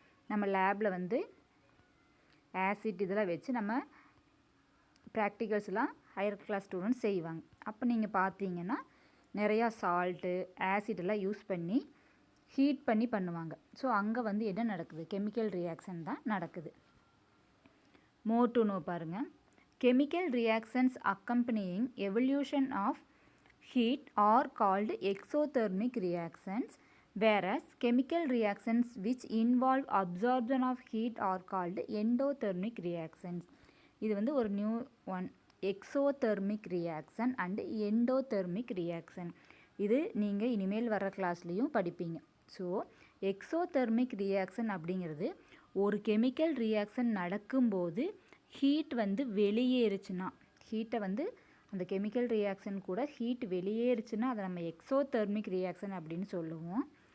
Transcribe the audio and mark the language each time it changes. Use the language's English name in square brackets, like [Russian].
[Tamil] நம்ம லேபில் வந்து ஆசிட் இதெல்லாம் வச்சு நம்ம ப்ராக்டிகல்ஸ்லாம் ஹையர் கிளாஸ் ஸ்டூடெண்ட்ஸ் செய்வாங்க. அப்போ நீங்கள் பார்த்தீங்கன்னா நிறையா சால்ட்டு ஆசிடெல்லாம் யூஸ் பண்ணி ஹீட் பண்ணி பண்ணுவாங்க. ஸோ அங்கே வந்து என்ன நடக்குது, கெமிக்கல் ரியாக்ஷன் தான் நடக்குது. மோர் டு நோ பாருங்கள். [English] Chemical reactions accompanying evolution of heat are called exothermic reactions, whereas chemical reactions which involve absorption of heat are called endothermic reactions. [Tamil] இது வந்து ஒரு new one, [English] exothermic reaction and endothermic reaction. [Tamil] இது நீங்கள் இனிமேல் வர கிளாஸ்லேயும் படிப்பீங்க. So exothermic reaction அப்படிங்கிறது ஒரு கெமிக்கல் ரியாக்ஷன் நடக்கும்போது ஹீட் வந்து வெளியேறுச்சுன்னா, ஹீட்டை வந்து அந்த கெமிக்கல் ரியாக்ஷன் கூட ஹீட் வெளியேறுச்சுன்னா அதை நம்ம எக்ஸோதெர்மிக் ரியாக்ஷன் அப்படின்னு சொல்லுவோம்.